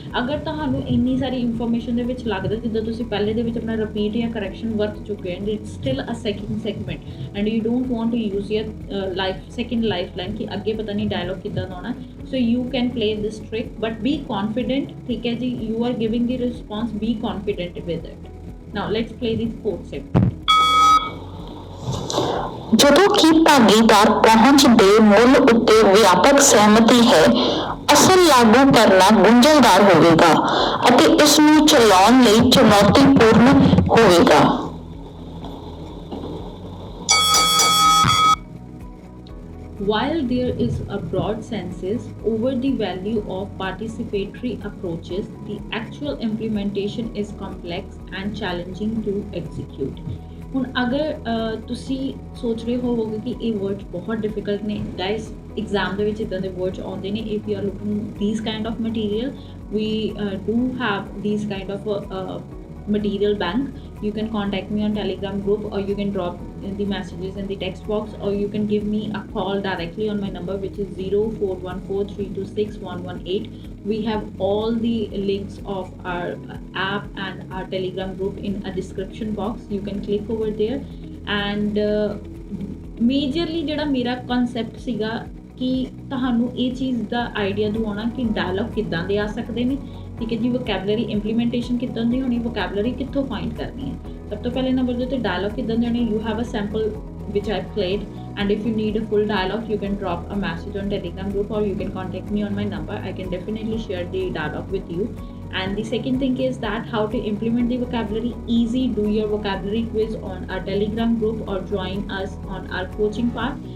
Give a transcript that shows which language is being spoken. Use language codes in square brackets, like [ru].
[pa] ਅਗਰ ਤੁਹਾਨੂੰ ਇੰਨੀ ਸਾਰੀ ਇਨਫੋਰਮੇਸ਼ਨ ਦੇ ਵਿੱਚ ਲੱਗਦਾ ਜਿੱਦਾਂ ਤੁਸੀਂ ਪਹਿਲੇ ਦੇ ਵਿੱਚ ਆਪਣਾ ਰਿਪੀਟ ਜਾਂ ਕਰੈਕਸ਼ਨ ਵਰਤ ਚੁੱਕੇ ਹੋ [en] and it's still a second segment and you don't want to use your second life line [pa] ਕਿ ਅੱਗੇ ਪਤਾ ਨਹੀਂ ਡਾਇਲੌਗ ਕਿੱਦਾਂ ਦਾ ਆਉਣਾ, [en] so you can play this trick but be confident, [hi] ठीक है जी, [en] you are giving the response, be confident with it. Now let's play the fourth segment. [pa] ਜਦੋਂ ਕਿ ਭਾਗੀਦਾਰ ਪਹੁੰਚ ਦੇ ਮੁੱਲ ਉੱਤੇ ਵਿਆਪਕ ਸਹਿਮਤੀ ਹੈ, ਅਸਲ ਲਾਗੂ ਕਰਨਾ ਗੁੰਝਲਦਾਰ ਹੋਵੇਗਾ ਅਤੇ ਇਸ ਨੂੰ ਚਲਾਉਣ ਲਈ ਚੁਣੌਤੀਪੂਰਨ ਹੋਵੇਗਾ। [en] While there is a broad consensus over the value of participatory approaches, the actual implementation is complex and challenging to execute. [pa] ਹੁਣ ਅਗਰ ਤੁਸੀਂ ਸੋਚ ਰਹੇ ਹੋਵੋਗੇ ਕਿ ਇਹ ਵਰਡਸ ਬਹੁਤ ਡਿਫਿਕਲਟ ਨੇ, ਗਾਇਸ ਐਗਜ਼ਾਮ ਦੇ ਵਿੱਚ ਇੱਦਾਂ ਦੇ ਵਰਡਸ ਆਉਂਦੇ ਨੇ। [en] If you are looking these kind of material, we do have these kind of material bank. You can contact me on Telegram group, or you can drop in the messages in the text box, or you can give me a call directly on my number, which is 0414326118. We have all the links of our app and our Telegram group in a description box. You can click over there and majorly [pa] ਜਿਹੜਾ ਮੇਰਾ concept ਸੀਗਾ ਕਿ ਤੁਹਾਨੂੰ ਇਹ ਚੀਜ਼ ਦਾ idea ਦਿਵਾਉਣਾ ਕਿ dialogue ਕਿੱਦਾਂ ਦੇ ਆ ਸਕਦੇ ਨੇ, ਠੀਕ ਹੈ ਜੀ, ਵੋਕੈਬਲਰੀ ਇੰਪਲੀਮੈਂਟੇਸ਼ਨ ਕਿੱਦਾਂ ਦੀ ਹੋਣੀ, ਵੋਕੈਬਲਰੀ ਕਿੱਥੋਂ ਫਾਈਂਡ ਕਰਨੀ ਹੈ। ਸਭ ਤੋਂ ਪਹਿਲੇ ਨੰਬਰ ਦੇ ਉੱਤੇ ਡਾਇਲੌਗ ਕਿੱਦਾਂ ਦੇ ਹੋਣੇ, [en] You have a sample which I've played, and if you need a full dialogue you can drop a message on Telegram group, or you can contact me on my number. I can definitely share the dialogue with you. And the second thing is that how to implement the vocabulary easy. Do your vocabulary quiz on our Telegram group or join us on our coaching part.